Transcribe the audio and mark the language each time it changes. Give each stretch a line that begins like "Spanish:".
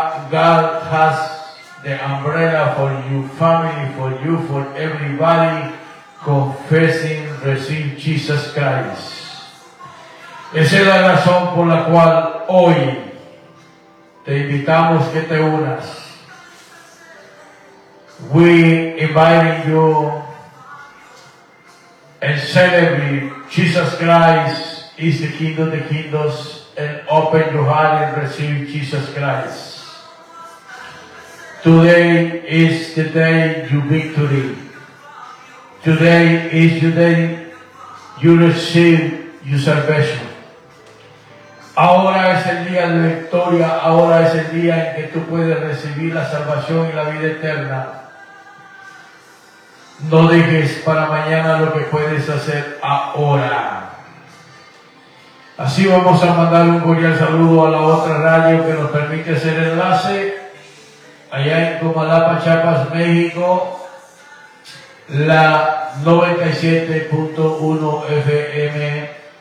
English: God has the umbrella for your family, for you, for everybody. Confessing, receive Jesus Christ.
Spanish: Esa es la razón por la cual hoy te invitamos que te unas.
English: We invite you and celebrate Jesus Christ is the King of the Kingdoms, and open your heart and receive Jesus Christ. Today is the day you victory. Today is the day you receive your salvation.
Spanish: Ahora es el día de victoria, ahora es el día en que tú puedes recibir la salvación y la vida eterna. No dejes para mañana lo que puedes hacer ahora. Así vamos a mandar un cordial saludo a la otra radio que nos permite hacer enlace, allá en Comalapa, Chiapas, México, la 97.1 FM.